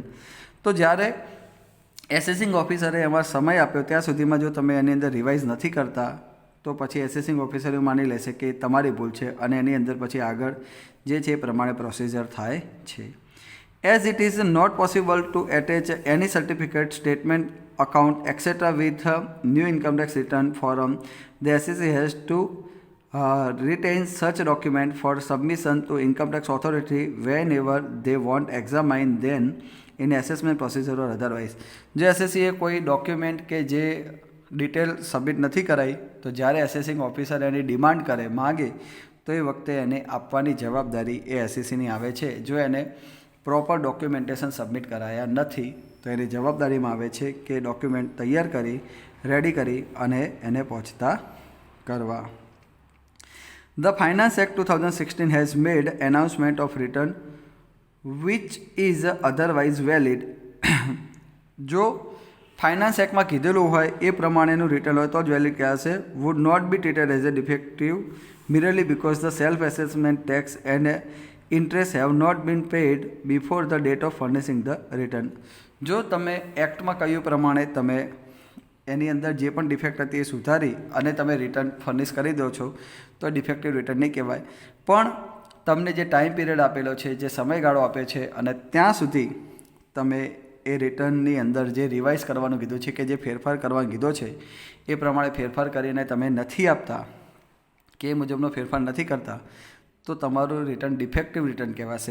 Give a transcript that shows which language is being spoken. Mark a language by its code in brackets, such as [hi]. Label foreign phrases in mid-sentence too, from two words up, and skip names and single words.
[gu] તો જ્યારે [en] assessing officerએ [gu] એમાં સમય આપ્યો ત્યાં સુધીમાં જો તમે એની અંદર રિવાઇઝ નથી કરતા તો પછી [en] assessing officer [gu] એવું માની લેશે કે તમારી ભૂલ છે અને એની અંદર પછી આગળ જે છે એ પ્રમાણે પ્રોસિજર થાય છે. [en] as it is not possible to attach any certificate statement account etcetera with new income tax return form the SSC has to retain such document for submission to income tax authority whenever they want examine then in assessment procedure or otherwise. [gu] જો એસએસસીએ કોઈ ડોક્યુમેન્ટ કે જે [en] detail submit [gu] નથી કરાઈ તો જ્યારે [en] assessing officer [gu] એની ડિમાન્ડ કરે માગે તો એ વખતે એને આપવાની જવાબદારી એ એસએસસીની આવે છે. જો એને [en] proper documentation [gu] સબમિટ કરાયા નથી તો એની જવાબદારીમાં આવે છે કે ડોક્યુમેન્ટ તૈયાર કરી રેડી કરી અને એને પહોંચતા કરવા. [en] The Finance Act 2016 has made announcement of return which is otherwise valid. [gu] જો ફાઇનાન્સ એક્ટમાં કીધેલું હોય એ પ્રમાણેનું રિટર્ન હોય તો જ વેલિડ કહેવાશે. [en] would not be treated as a defective merely because the self assessment tax and interest have not been paid before the date of furnishing the return. [gu] જો તમે એક્ટમાં કહ્યું પ્રમાણે તમે એની અંદર જે પણ ડિફેક્ટ હતી એ સુધારી અને તમે રિટર્ન ફર્નિશ કરી દો છો તો [en] defective return [gu] નહીં કહેવાય. પણ તમને જે [en] time period [gu] આપેલો છે, જે સમયગાળો આપે છે અને ત્યાં સુધી તમે એ રિટર્નની અંદર જે રિવાઇઝ કરવાનું કીધું છે કે જે ફેરફાર કરવાનું કીધો છે એ પ્રમાણે ફેરફાર કરીને તમે નથી આપતા કે એ મુજબનો ફેરફાર નથી કરતા તો તમારું [en] return defective return [gu] કહેવાશે.